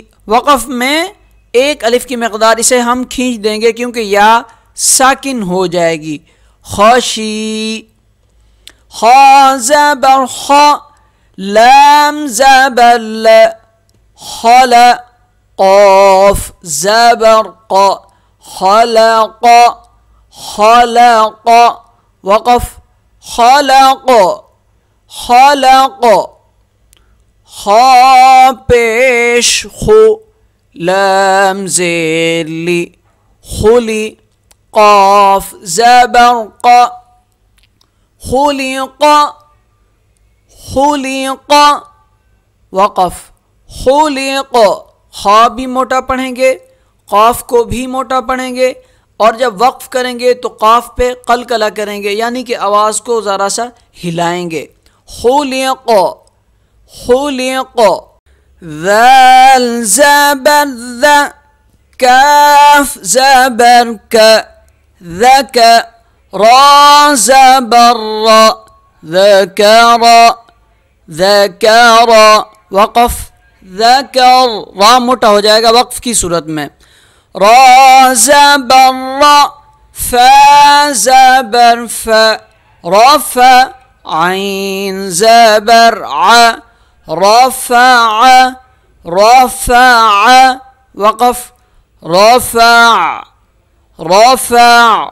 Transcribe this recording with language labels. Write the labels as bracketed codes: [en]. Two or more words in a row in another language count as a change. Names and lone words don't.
[ur] وقف میں ایک الف کی مقدار اسے ہم کھینچ دیں گے کیونکہ یا ساکن ہو جائے گی. خشی. خا زبر خا، لام زبر ل خل، قاف زبر قا خلق خلق، وقف خلق خلق. خا پیش خو، لام زیر لی خلی، قاف زبر قا خلق خلق، وقف خلق. خا بھی موٹا پڑھیں گے، قاف کو بھی موٹا پڑھیں گے، اور جب وقف کریں گے تو قاف پہ قلقلہ کریں گے یعنی کہ آواز کو ذرا سا ہلائیں گے. خلق خلق. ذال زبر ذ، کاف زبر ک ذک، را زبر را ذکر ذکر، وقف ذکر. را موٹا ہو جائے گا وقف کی صورت میں. را زبر را، فا زبر فا رفع، عین زبر ع رفع رفع، وقف رفع رفع.